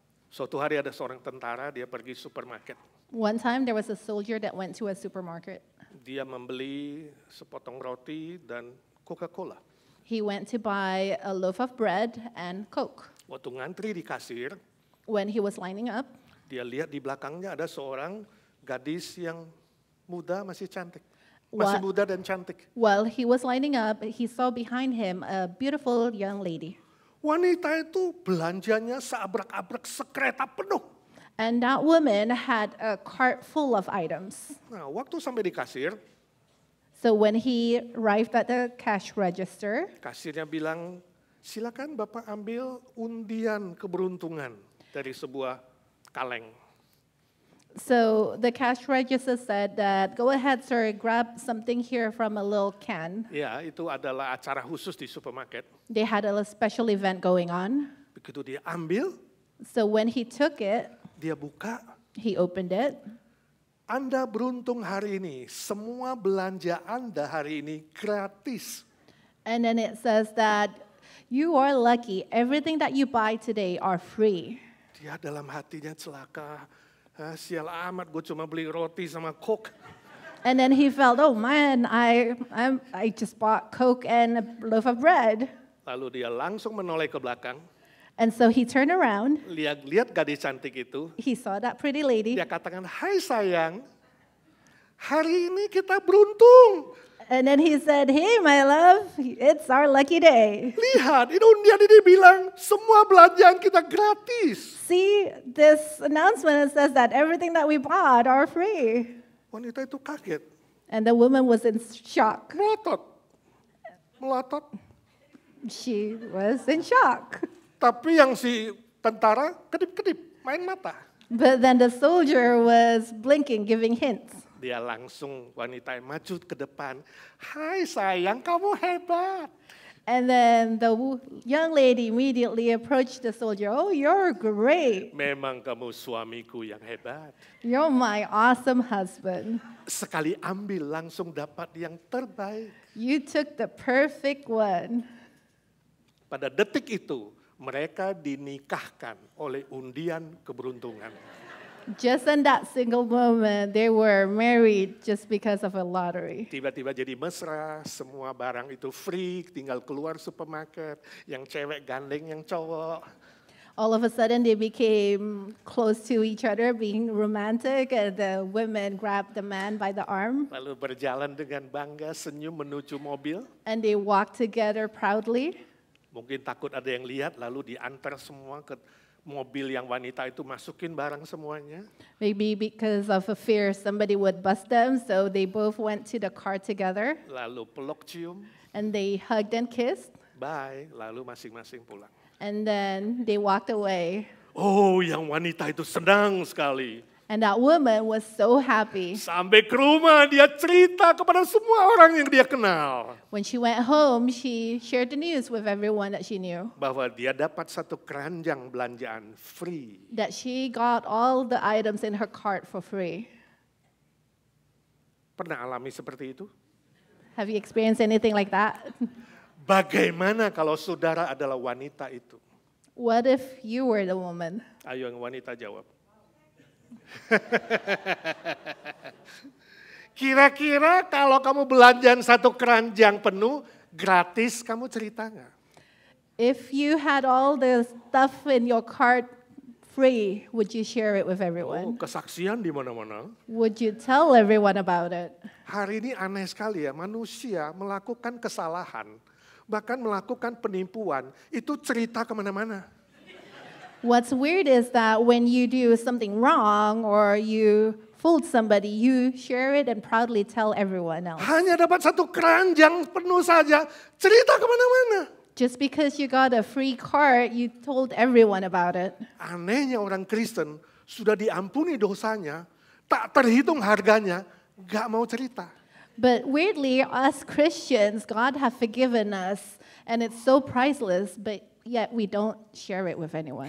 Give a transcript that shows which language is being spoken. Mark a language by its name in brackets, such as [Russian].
[Indonesian] Suatu hari ada seorang tentara, dia pergi supermarket. [English] One time there was a soldier that went to a supermarket. [Indonesian] Dia membeli sepotong roti dan Coca-Cola. [English] He went to buy a loaf of bread and Coke. [Indonesian] Waktu ngantri di kasir, [English] When he was lining up, [Indonesian] dia lihat di belakangnya ada seorang gadis yang muda, masih cantik. [English] What? [Indonesian] Masih muda dan cantik. [English] while he was lining up, he saw behind him a beautiful young lady. [Indonesian] Wanita itu belanjanya seabrak-abrak sekereta penuh. [English] And that woman had a cart full of items. [Indonesian] Nah, waktu sampai di kasir, [English] So when he arrived at the cash register, [Indonesian] kasirnya bilang, silakan Bapak ambil undian keberuntungan dari sebuah kaleng. [English] so the cash register said that, go ahead, sir, grab something here from a little can. [Indonesian] Ya, itu adalah acara khusus di supermarket. [English] They had a special event going on. [Indonesian] Begitu dia ambil, [English] So when he took it, [Indonesian] dia buka, [English] he opened it. [Indonesian] Anda beruntung hari ini, semua belanja Anda hari ini gratis. [English] And then it says that you are lucky. Everything that you buy today are free. [Indonesian] Dia dalam hatinya celaka. Sial amat, gue cuma beli roti sama Coke. [English] And then he felt, oh man, I just bought Coke and a loaf of bread. [Indonesian] Lalu dia langsung menoleh ke belakang. [English] And so he turned around. [Indonesian] Lihat gadis cantik itu. [English] He saw that pretty lady. [Indonesian] Dia katakan, hai sayang, hari ini kita beruntung. [English] And then he said, hey, my love, it's our lucky day. [Indonesian] Lihat, ini undian ini bilang semua belanjaan kita gratis. [English] See, this announcement says that everything that we bought are free. [Indonesian] Wanita itu kaget, [English] And the woman was in shock. [Indonesian] melotot. [English] She was in shock. [Indonesian] Tapi yang si tentara kedip-kedip, main mata. [English] But then the soldier was blinking, giving hints. [Indonesian] Dia langsung wanita yang maju ke depan. Hai sayang, kamu hebat. [English] And then the young lady immediately approached the soldier. Oh, you're great. [Indonesian] Memang kamu suamiku yang hebat. [English] You're my awesome husband. [Indonesian] Sekali ambil langsung dapat yang terbaik. [English] You took the perfect one. [Indonesian] Pada detik itu mereka dinikahkan oleh undian keberuntungan. [English] Just in that single moment, they were married just because of a lottery. [Indonesian] Tiba-tiba jadi mesra, semua barang itu free, tinggal keluar supermarket, yang cewek gandeng yang cowok. [English] All of a sudden, they became close to each other, being romantic, and the women grabbed the man by the arm, [Indonesian] Lalu berjalan dengan bangga, senyum menuju mobil. [English] and they walked together proudly. [Indonesian] Mungkin takut ada yang lihat, lalu diantar semua ke mobil yang wanita itu masukin barang semuanya. [English] Maybe because of a fear somebody would bust them, so they both went to the car together, [Indonesian] Lalu peluk cium, [English] and they hugged and kissed, [Indonesian] bye, lalu masing-masing pulang. [English] and then they walked away. [Indonesian] Oh, yang wanita itu senang sekali. [English] And that woman was so happy. [Indonesian] Sampai ke rumah dia cerita kepada semua orang yang dia kenal. [English] When she went home, she shared the news with everyone that she knew, [Indonesian] Bahwa dia dapat satu keranjang belanjaan free. [English] that she got all the items in her cart for free. [Indonesian] Pernah alami seperti itu? [English] Have you experienced anything like that? [Indonesian] Bagaimana kalau saudara adalah wanita itu? [English] What if you were the woman? [Indonesian] Ayo yang wanita jawab. Kira-kira kalau kamu belanjaan satu keranjang penuh, gratis kamu cerita nggak? [English] If you had all the stuff in your cart free, would you share it with Oh, everyone? [Indonesian] kesaksian di mana-mana. [English] Would you tell everyone about it? [Indonesian] Hari ini aneh sekali ya, manusia melakukan kesalahan, bahkan melakukan penipuan, itu cerita kemana-mana. [English] What's weird is that when you do something wrong or you fooled somebody, you share it and proudly tell everyone else. [Indonesian] Hanya dapat satu keranjang penuh saja, cerita kemana-mana. [English] Just because you got a free cart, you told everyone about it. [Indonesian] Anehnya orang Kristen sudah diampuni dosanya, tak terhitung harganya, gak mau cerita. [English] But weirdly, us Christians, God have forgiven us, and it's so priceless, but yet we don't share it with anyone.